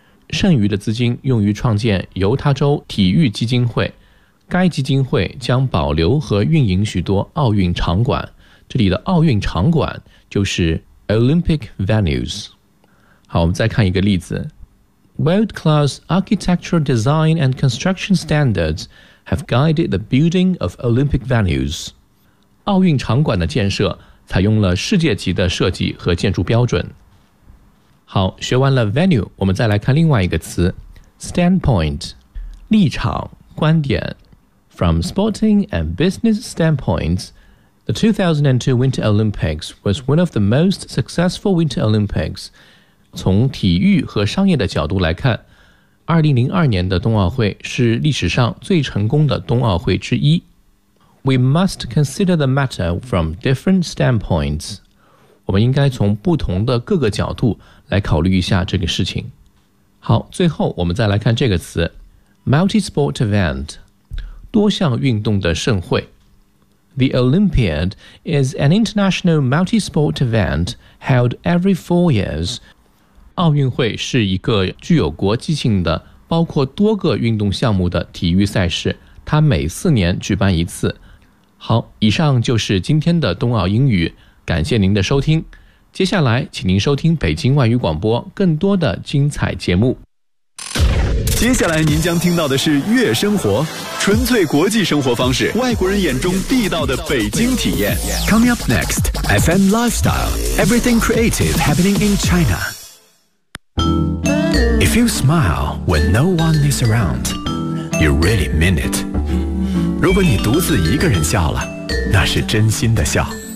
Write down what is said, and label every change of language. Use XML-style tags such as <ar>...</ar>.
<zh>剩余的资金用于创建犹他州体育基金会，该基金会将保留和运营许多奥运场馆，这里的奥运场馆就是 Olympic Venues。好，我们再看一个例子。</zh> <en>World class architectural design and construction standards have guided the building of Olympic Venues。</en> <zh>奥运场馆的建设采用了世界级的设计和建筑标准。好，学完了 Venue， 我们再来看另外一个词 Standpoint， 立场观点。</zh> <en>From sporting and business standpoints, the 2002 Winter Olympics was one of the most successful Winter Olympics.</en> <zh>从体育和商业的角度来看，2002年的冬奥会是历史上最成功的冬奥会之一。</zh> <en>We must consider the matter from different standpoints.</en> <zh>我们应该从不同的各个角度来考虑一下这个事情。好，最后我们再来看这个词 Multi-sport event，多项运动的盛会。</zh> <en>The Olympiad is an international multi-sport event held every 4 years.</en> <zh>奥运会是一个具有国际性的包括多个运动项目的体育赛事，它每4年举办一次。好，以上就是今天的冬奥英语，感谢您的收听。接下来请您收听北京外语广播更多的精彩节目。接下来您将听到的是悦生活，纯粹国际生活方式，外国人眼中地道的北京体验。</zh> <en>Coming up next, FM Lifestyle, Everything Creative Happening in China. If you smile when no one is around, you really mean it.</en> <zh>如果你独自一个人笑了，那是真心的笑。</zh>